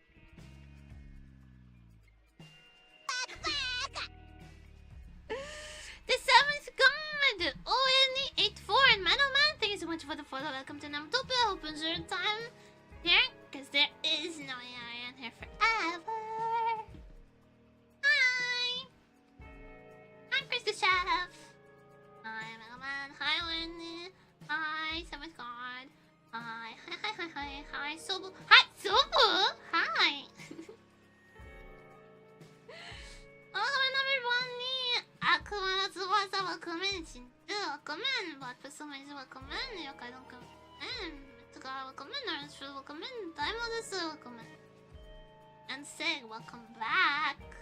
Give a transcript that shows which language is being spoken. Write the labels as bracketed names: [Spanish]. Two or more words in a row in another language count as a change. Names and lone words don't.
[English] The 7th god. ONE84 and Manoman. Thank you so much for the follow. Welcome to Namtopia. Hope you enjoy your time here, because there is no Iron here forever. Hi. I'm Chris the Chef. Hi, Manoman. Hi, Wendy. Hi, 7th god. Hi, hi, Sobu. Hi, Sobu. Hi. Welcome everyone. Akuma Tsubasa, welcome in. Shinju, welcome in. Black Persona, welcome in. Yokai, welcome in. Mitsuga, welcome in. Orange, welcome in. Daimodesu, welcome in. And Sig, welcome back.